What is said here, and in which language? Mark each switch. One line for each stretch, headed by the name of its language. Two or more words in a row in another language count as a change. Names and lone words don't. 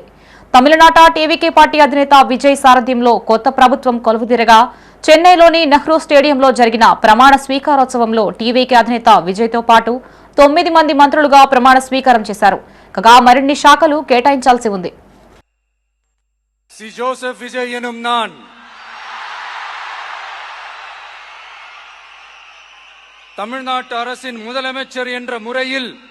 Telugu: తమిళనాట టీవీకే పార్టీ అధినేత విజయ్ సారథ్యంలో కొత్త ప్రభుత్వం కొలువుదీరగా చెన్నైలోని నెహ్రూ స్టేడియంలో జరిగిన ప్రమాణ స్వీకారోత్సవంలో టీవీకే అధినేత విజయ్తో పాటు 9 మంది మంత్రులుగా ప్రమాణ స్వీకారం చేశారు. కాగా మరిన్ని శాఖలు కేటాయించాల్సి ఉంది.
Tamil: ஜோசப் விஜய் எனும் நான் தமிழ்நாட்டு அரசின் முதலமைச்சர் என்ற முறையில்